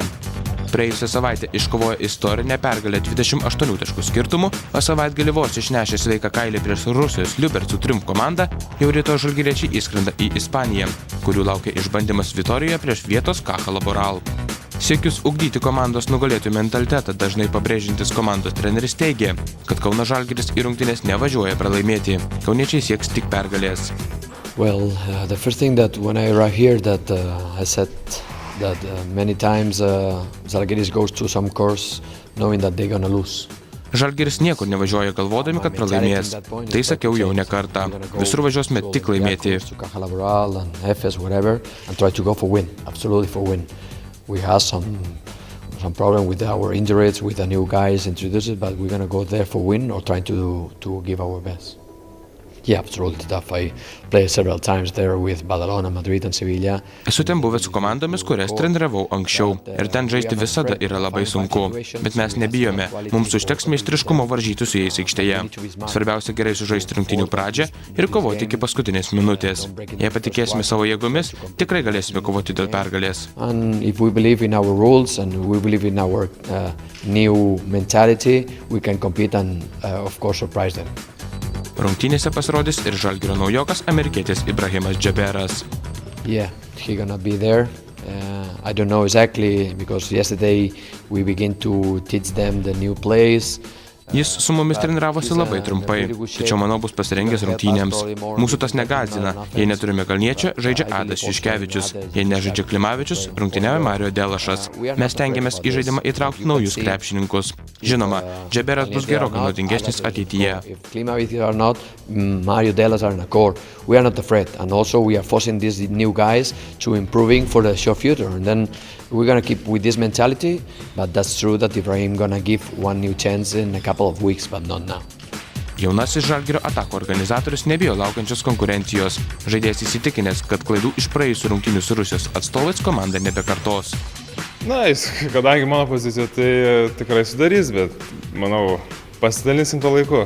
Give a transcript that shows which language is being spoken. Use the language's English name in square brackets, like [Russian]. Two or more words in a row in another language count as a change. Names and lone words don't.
[Lithuanian] Praėjusią savaitę iškovojo istorinę pergalę 28 taškų skirtumu, o savaitgalį vos išnešė sveiką kailį prieš Rusijos Liubercų Triumf komandą, jau rytoj žalgiriečiai įskrenda į Ispaniją, kurių laukia išbandymas Vitorijoje prieš vietos Caja Laboral. Siekius ugdyti komandos nugalėtojų mentalitetą dažnai pabrėžintis komandos treneris teigė, kad Kauno Žalgiris į rungtynes nevažiuoja pralaimėti. Kauniečiai sieks tik pergalės. [English] Well, the first thing that when I arrived here that I said that many times Žalgiris goes to some course knowing that they're gonna lose. [Lithuanian] Žalgiris niekur nevažiuoja galvodami, kad pralaimės. Tai sakiau jau ne kartą. Visur važiuosime tik laimėti. [English] We have some problem with our injuries, with the new guys introduced, but we're gonna go there for win or trying to give our best. Yeah, absolutely tough. I played several times there with Badalona, Madrid and Sevilla. [Lithuanian] Esu ten buvęs su komandomis, kurias treniravau anksčiau. Ir ten žaisti visada yra labai sunku. Bet mes nebijome. Mums užteks meistriškumo varžyti su jais aikštėje. Svarbiausia gerai sužaisti rungtynių pradžią ir kovoti iki paskutinės minutės. Jei patikėsime savo jėgomis, tikrai galėsime kovoti dėl pergalės. [English] And if we believe in our rules and we believe in our new mentality, we can compete and of course surprise them. [Lithuanian] Rungtynėse pasirodys ir Žalgirio naujokas amerikietis Ibrahimas Džeberas. [English] Yeah, he gonna be there. I don't know exactly because yesterday we begin to teach them the new plays. [Lithuanian] Jis su mumis treniravosi labai trumpai, tačiau manau bus pasirengęs rungtynėms. Mūsų tas negąsdina. Jei neturime Kalniečio, žaidžia Adas Juškevičius. Jei nežaidžia Klimavičius, rungtyniauja Mario Delašas. Mes stengiamės į žaidimą įtraukti naujus krepšininkus. Žinoma, Džeberas bus gerokai naudingesnis ateityje. [English] Mario Delas are in a core. We are not afraid, and also we are forcing these new guys to improving for the short future. And then we're gonna keep with this mentality, but that's true that Ibrahim gonna give one new chance in a couple of weeks, but not now. [Lithuanian] Jaunasis Žalgirio atakų organizatorius nebijo laukiančios konkurencijos. Žaidėjas įsitikinęs, kad klaidų iš praėjusių rungtynių su Rusijos atstovais komanda nebekartos. Na, kadangi mano pozicija, tai tikrai sudarys, bet manau, pasidalinsim to laiku.